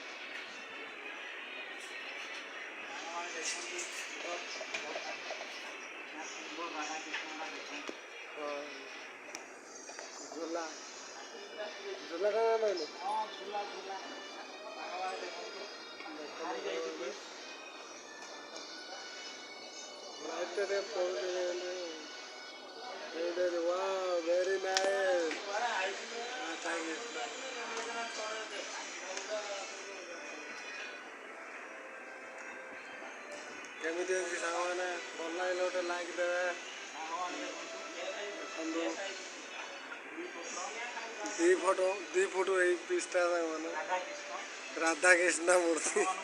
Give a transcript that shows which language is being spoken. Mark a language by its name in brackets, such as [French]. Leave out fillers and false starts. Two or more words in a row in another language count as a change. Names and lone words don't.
[Odia] ଝୁଲା ଝୁଲା କ'ଣ ନେଇନି ଲାଇଟ୍ରେ ପଡ଼ୁଛି। [English] Wow, very nice. Thank you. [Odia] କେମିତି ଅଛି ସାଙ୍ଗମାନେ? ଭଲ ଲାଗିଲେ ଗୋଟେ ଲାଇକ୍ ଦେବେ। ଦେଖନ୍ତୁ 2 ଫୁଟ ଏଇ ପିସ୍ଟା ସାଙ୍ଗମାନେ ରାଧାକୃଷ୍ଣ ମୂର୍ତ୍ତି।